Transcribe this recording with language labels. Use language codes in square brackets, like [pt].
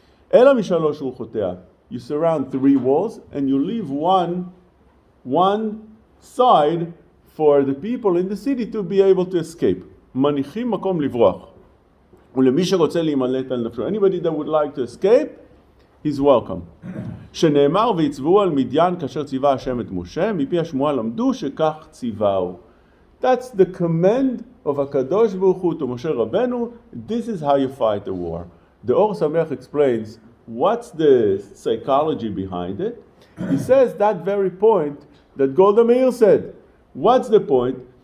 [en] Ela mishalosh ruchotea, you surround three walls and you leave one side for the people in the city to be able to escape. Manichim makom livroch. Anybody that would like to escape, he's welcome. [he] שנאמר ויצבאו על מדיין כאשר ציווה השם את משה, מפי השמועה למדו שכך ציווהו. [en] That's the command of HaKadosh Baruch Hu to Moshe Rabbeinu. This is how you fight a war. The Or Sameach explains what's the psychology behind it. He says that very point that Golda Meir said. What's the point?